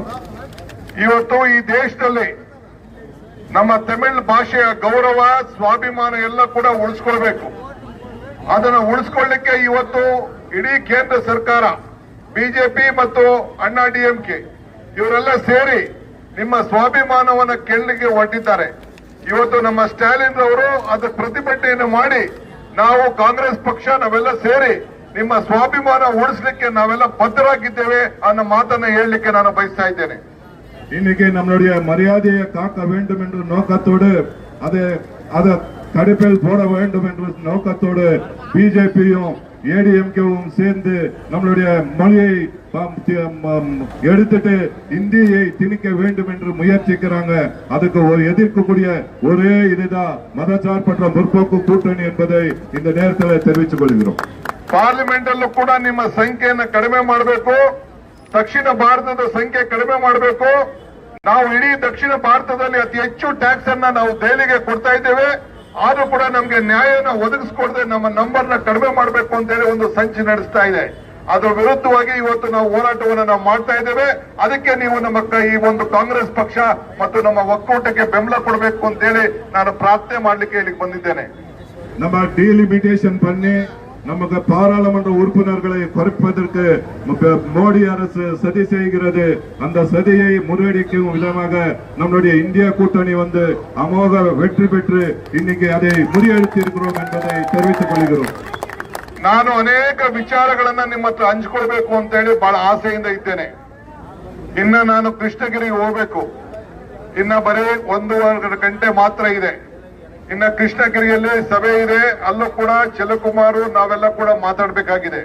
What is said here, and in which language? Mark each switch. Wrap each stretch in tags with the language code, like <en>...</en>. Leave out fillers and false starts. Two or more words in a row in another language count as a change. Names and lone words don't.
<kn>ಇವತ್ತು ಈ ದೇಶದಲ್ಲಿ ನಮ್ಮ ತಮಿಳ್ ಭಾಷೆಯ ಗೌರವ, ಸ್ವಾಭಿಮಾನ ಎಲ್ಲ ಕೂಡ ಉಳಿಸ್ಕೊಳ್ಬೇಕು. ಅದನ್ನು ಉಳಿಸ್ಕೊಳ್ಳಿಕ್ಕೆ ಇವತ್ತು ಇಡೀ ಕೇಂದ್ರ ಸರ್ಕಾರ, ಬಿಜೆಪಿ ಮತ್ತು ಅಣ್ಣಾ DMK ಇವರೆಲ್ಲ ಸೇರಿ ನಿಮ್ಮ ಸ್ವಾಭಿಮಾನವನ್ನು ಕೆಳಗೆ ಹೊರಟಿದ್ದಾರೆ. ಇವತ್ತು ನಮ್ಮ ಸ್ಟಾಲಿನ್ ಅವರು ಅದಕ್ಕೆ ಪ್ರತಿಭಟನೆಯನ್ನು ಮಾಡಿ ನಾವು ಕಾಂಗ್ರೆಸ್ ಪಕ್ಷ ನಾವೆಲ್ಲ ಸೇರಿ ನಿಮ್ಮ ಸ್ವಾಭಿಮಾನ ಉಳಿಸಲಿಕ್ಕೆ ನಾವೆಲ್ಲ ಬದ್ಧರಾಗಿದ್ದೇವೆ ಅನ್ನೋ ಮಾತನ್ನ ಹೇಳಲಿಕ್ಕೆ ನಾನು ಬಯಸ್ತಾ ಇದ್ದೇನೆ.</kn> <ta>இன்னைக்கு நம்மளுடைய மரியாதையை காக்க வேண்டும் என்ற நோக்கத்தோடு அதை கடுப்பில் போட வேண்டும் என்ற நோக்கத்தோடு பிஜேபியும் ADMKவும் சேர்ந்து நம்மளுடைய மொழியை எடுத்துட்டு இந்தியை திணிக்க வேண்டும் என்று முயற்சிக்கிறாங்க. அதுக்கு ஒரு எதிர்க்கக்கூடிய ஒரே இதுதான் மதசார்பற்ற முற்போக்கு கூட்டணி என்பதை இந்த நேரத்தில் தெரிவித்துக் கொள்கிறோம்.</ta> <kn>ಪಾರ್ಲಿಮೆಂಟ್ ಅಲ್ಲೂ ಕೂಡ ನಿಮ್ಮ ಸಂಖ್ಯೆಯನ್ನು ಕಡಿಮೆ ಮಾಡಬೇಕು, ದಕ್ಷಿಣ ಭಾರತದ ಸಂಖ್ಯೆ ಕಡಿಮೆ ಮಾಡಬೇಕು. ನಾವು ಇಡೀ ದಕ್ಷಿಣ ಭಾರತದಲ್ಲಿ ಅತಿ ಹೆಚ್ಚು ಟ್ಯಾಕ್ಸ್ ಅನ್ನ ನಾವು ದೆಹಲಿಗೆ ಕೊಡ್ತಾ ಇದ್ದೇವೆ. ಆದ್ರೂ ಕೂಡ ನಮ್ಗೆ ನ್ಯಾಯನ ಒದಗಿಸಿಕೊಡದೆ ನಮ್ಮ ನಂಬರ್ನ ಕಡಿಮೆ ಮಾಡಬೇಕು ಅಂತ ಹೇಳಿ ಒಂದು ಸಂಚು ನಡೆಸ್ತಾ ಇದೆ. ಅದರ ವಿರುದ್ಧವಾಗಿ ಇವತ್ತು ನಾವು ಹೋರಾಟವನ್ನು ನಾವು ಮಾಡ್ತಾ ಇದ್ದೇವೆ. ಅದಕ್ಕೆ ನೀವು ನಮ್ಮ ಈ ಒಂದು ಕಾಂಗ್ರೆಸ್ ಪಕ್ಷ ಮತ್ತು ನಮ್ಮ ಒಕ್ಕೂಟಕ್ಕೆ ಬೆಂಬಲ ಕೊಡಬೇಕು ಅಂತ ಹೇಳಿ ನಾನು ಪ್ರಾರ್ಥನೆ ಮಾಡ್ಲಿಕ್ಕೆ ಇಲ್ಲಿಗೆ ಬಂದಿದ್ದೇನೆ.</kn> <ta>நம்ம டீலிமிட்டேஷன் பண்ணி நமக்கு பாராளுமன்ற உறுப்பினர்களை குறைப்பதற்கு மோடி அரசு சதி செய்கிறது. அந்த சதியை முறியடிக்கும் விதமாக நம்முடைய இந்தியா கூட்டணி வந்து அமோக வெற்றி பெற்று இன்னைக்கு அதை முறியடித்து இருக்கிறோம் என்பதை தெரிவித்துக் கொள்கிறோம்.</ta> <kn>ನಾನು ಅನೇಕ ವಿಚಾರಗಳನ್ನ ನಿಮ್ಮ ಹತ್ರ ಹಂಚ್ಕೊಳ್ಬೇಕು ಅಂತ ಹೇಳಿ ಬಹಳ ಆಸೆಯಿಂದ ಇದ್ದೇನೆ. ಇನ್ನ ನಾನು ಕೃಷ್ಣಗಿರಿಗೆ ಹೋಗ್ಬೇಕು. ಇನ್ನ ಬರೀ 1.5 ಗಂಟೆ ಮಾತ್ರ ಇದೆ. ಇನ್ನ ಕೃಷ್ಣಗಿರಿಯಲ್ಲಿ ಸಭೆ ಇದೆ. ಅಲ್ಲೂ ಕೂಡ ಚಲಕುಮಾರು ನಾವೆಲ್ಲ ಕೂಡ ಮಾತಾಡಬೇಕಾಗಿದೆ.</kn>